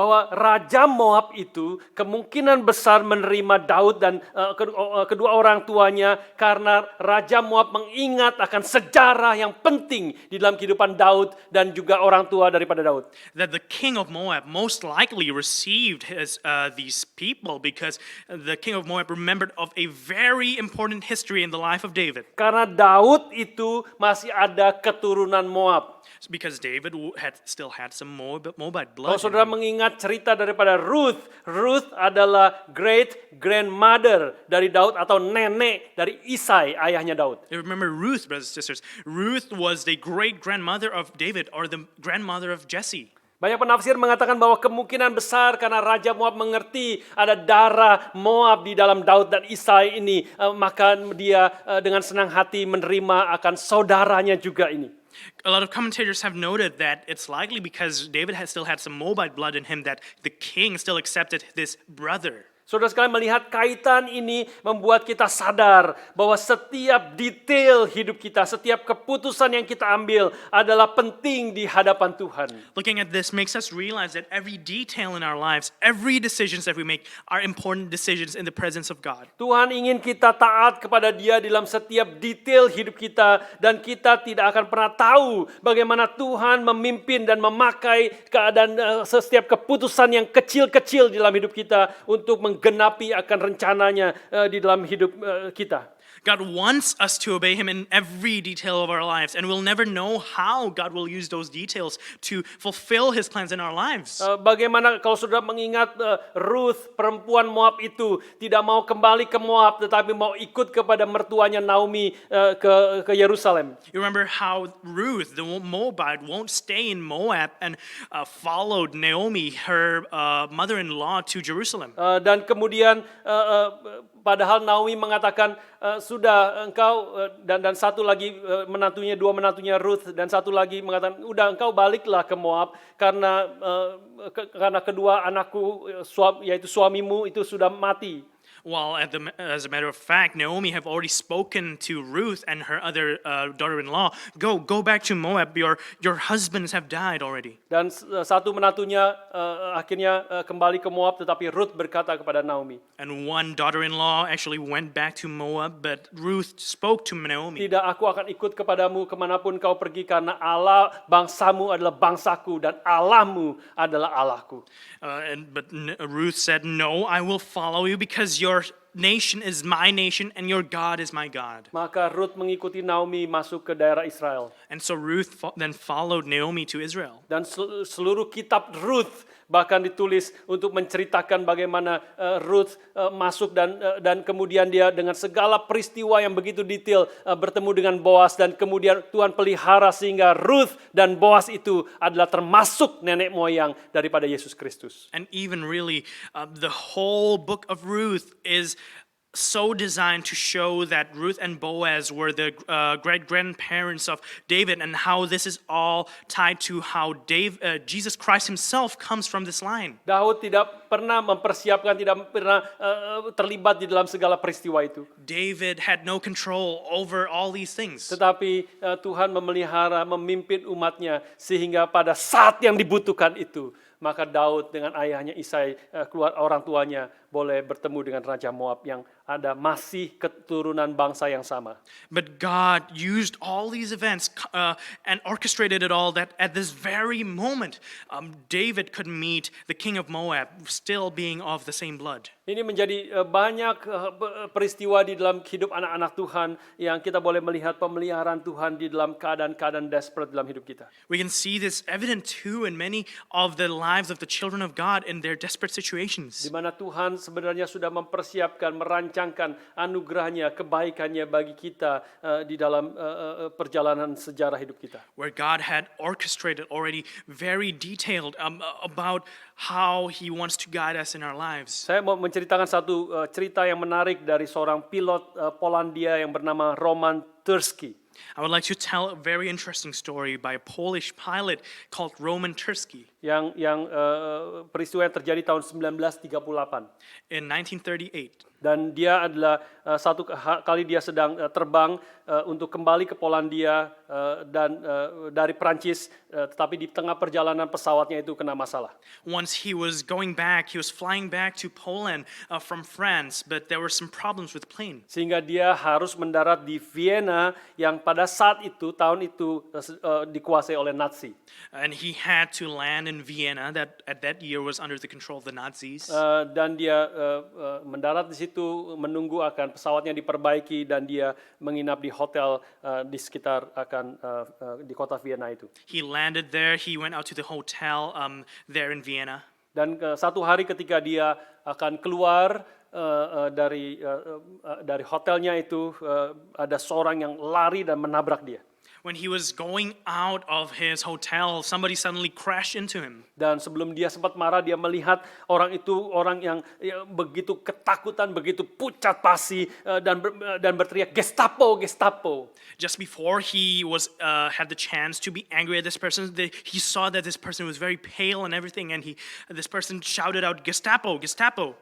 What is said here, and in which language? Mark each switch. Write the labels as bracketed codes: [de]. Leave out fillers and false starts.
[id] Bahwa Raja Moab itu kemungkinan besar menerima Daud dan kedua orang tuanya karena Raja Moab mengingat akan sejarah yang penting di dalam kehidupan Daud dan juga orang tua daripada Daud. [en] That the king of Moab most likely received these people because the king of Moab remembered of a very important history in the life of David. [id] Karena Daud itu masih ada keturunan Moab. [en] Because David still had some Moabite [id] Kalau [en] blood. [id] saudara mengingat cerita daripada Ruth, Ruth adalah [en] great grandmother [id] dari Daud atau nenek dari Isai, ayahnya Daud. [en] You remember Ruth, brothers and sisters. Ruth was the great grandmother of David or the grandmother of Jesse. [id] Banyak penafsir mengatakan bahwa kemungkinan besar karena Raja Moab mengerti ada darah Moab di dalam Daud dan Isai ini, maka dia dengan senang hati menerima akan saudaranya juga ini. [en] A lot of commentators have noted that it's likely because David still had some Moabite blood in him that the king still accepted this brother. [id] Saudara sekalian, melihat kaitan ini membuat kita sadar bahwa setiap detail hidup kita, setiap keputusan yang kita ambil adalah penting di hadapan Tuhan. [en] Looking at this makes us realize that every detail in our lives, every decisions that we make are important decisions in the presence of God. [id] Tuhan ingin kita taat kepada Dia dalam setiap detail hidup kita, dan kita tidak akan pernah tahu bagaimana Tuhan memimpin dan memakai keadaan setiap keputusan yang kecil-kecil di dalam hidup kita untuk menggenapi akan rencananya di dalam hidup kita. [en] God wants us to obey him in every detail of our lives, and we'll never know how God will use those details to fulfill his plans in our lives. [id] Bagaimana kalau saudara mengingat Ruth, perempuan Moab itu tidak mau kembali ke Moab, tetapi mau ikut kepada mertuanya Naomi ke Yerusalem. [en] You remember how Ruth, the Moabite, won't stay in Moab and followed Naomi, her mother-in-law, to Jerusalem. [id] Dan kemudian padahal Naomi mengatakan sudah engkau dan satu lagi menantunya, dua menantunya Ruth dan satu lagi mengatakan udah engkau baliklah ke Moab karena kedua anakku yaitu suamimu itu sudah mati. [en] While as a matter of fact, Naomi have already spoken to Ruth and her other daughter-in-law, go back to Moab, your husbands have died already. [id] Dan satu menantunya akhirnya kembali ke Moab, tetapi Ruth berkata kepada Naomi, [en] And one daughter-in-law actually went back to Moab, but Ruth spoke to Naomi. [id] tidak, aku akan ikut kepadamu kemanapun kau pergi karena Allah bangsamu adalah bangsaku dan Allahmu adalah Allahku. [en] But Ruth said, No, I will follow you because your nation is my nation and your God is my God. [id] Maka Ruth mengikuti Naomi masuk ke daerah Israel. [en] And so Ruth then followed Naomi to Israel. [id] Dan seluruh kitab Ruth bahkan ditulis untuk menceritakan bagaimana Ruth masuk dan kemudian dia dengan segala peristiwa yang begitu detail bertemu dengan Boaz dan kemudian Tuhan pelihara sehingga Ruth dan Boaz itu adalah termasuk nenek moyang daripada Yesus Kristus. [en] And even really, the whole book of Ruth is so designed to show that Ruth and Boaz were the great-grandparents of David and how this is all tied to how Jesus Christ himself comes from this line. [id] Daud tidak pernah mempersiapkan, tidak pernah terlibat di dalam segala peristiwa itu. [en] David had no control over all these things. [id] Tetapi Tuhan memelihara, memimpin umatnya sehingga pada saat yang dibutuhkan itu, maka Daud dengan ayahnya Isai, keluar orang tuanya, boleh bertemu dengan Raja Moab yang ada masih keturunan bangsa yang sama. [en] But God used all these events and orchestrated it all that at this very moment, David could meet the king of Moab, still being of the same blood. [id] Ini menjadi banyak peristiwa di dalam hidup anak-anak Tuhan yang kita boleh melihat pemeliharaan Tuhan di dalam keadaan-keadaan desperate dalam hidup kita. [en] We can see this evident too in many of the lives of the children of God in their desperate situations. [id] Di mana Tuhan sebenarnya sudah mempersiapkan, merancangkan anugerahnya, kebaikannya bagi kita di dalam perjalanan sejarah hidup kita. [en] Where God had orchestrated already very detailed about how He wants to guide us in our lives. [id] Saya mau menceritakan satu cerita yang menarik dari seorang pilot Polandia yang bernama Roman Turski. [en] I would like to tell a very interesting story by a Polish pilot called Roman Turski. [id] Yang peristiwa yang terjadi tahun 1938. [en] In 1938. [id] Dan dia adalah satu kali dia sedang terbang untuk kembali ke Polandia dan dari Prancis, tetapi di tengah perjalanan pesawatnya itu kena masalah. [en] Once he was going back, he was flying back to Poland from France, but there were some problems with the plane. [id] Sehingga dia harus mendarat di Vienna yang pada saat itu, tahun itu dikuasai oleh Nazi. [en] And he had to land in Vienna that at that year was under the control of the Nazis. [id] Dan dia mendarat di situ menunggu akan pesawatnya diperbaiki dan dia menginap di hotel di sekitar di kota Vienna itu. [en] He landed there. He went out to the hotel there in Vienna. [id] Dan satu hari ketika dia akan keluar dari hotelnya itu, ada seorang yang lari dan menabrak dia. [en] When he was going out of his hotel, somebody suddenly crashed into him. [id] Dan sebelum dia sempat marah, dia melihat orang itu orang yang begitu ketakutan, begitu pucat pasi dan berteriak Gestapo, Gestapo. [en] Just before he had the chance to be angry at this person, he saw that this person was very pale and everything, and this person shouted out Gestapo, Gestapo.